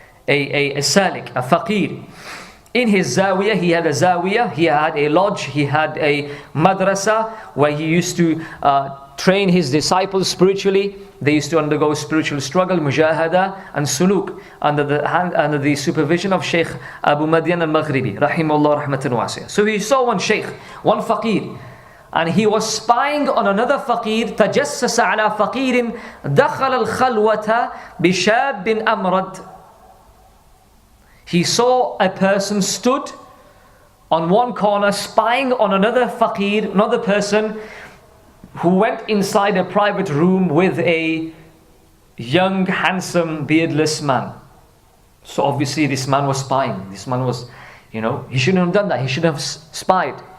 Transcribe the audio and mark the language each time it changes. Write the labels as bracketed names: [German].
[English] A salik, a faqir. In his zawiyah, he had a zawiyah, he had a lodge, he had a madrasa where he used to train his disciples spiritually. They used to undergo spiritual struggle, mujahada and suluk under the supervision of Sheikh Abu Madian al-Maghribi, rahimahullah rahmatan wasi'ah. So he saw one sheikh, one faqir, and he was spying on another faqir. [Arabic] تجسس على فقير دخل الخلوة بشاب أمرد. [English] He saw a person stood on one corner spying on another faqir, another person who went inside a private room with a young, handsome, beardless man. So obviously this man was spying. This man was, he shouldn't have done that. He should have spied.